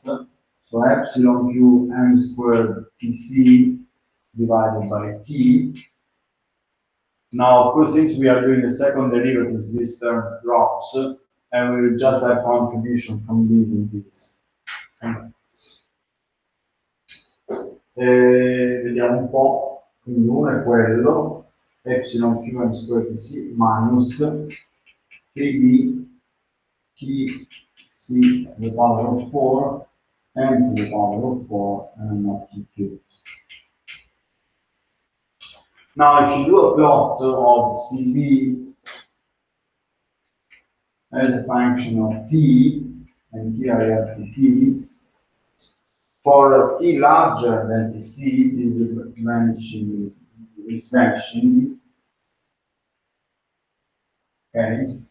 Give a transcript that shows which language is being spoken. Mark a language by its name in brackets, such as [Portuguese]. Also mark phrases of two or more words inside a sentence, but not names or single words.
[English] So epsilon Q M squared TC divided by T. Now, of course, since we are doing the second derivatives, this term drops, and we will just have contribution from these and these. [Italian] Vediamo un po', quindi uno è quello, [English] epsilon qm squared tc minus kb tc to the power of 4 m to the power of 4 and not t cubed. Now, if you do a plot of cb as a function of t, and here I have tc, for t larger than tc, this is vanishing, okay?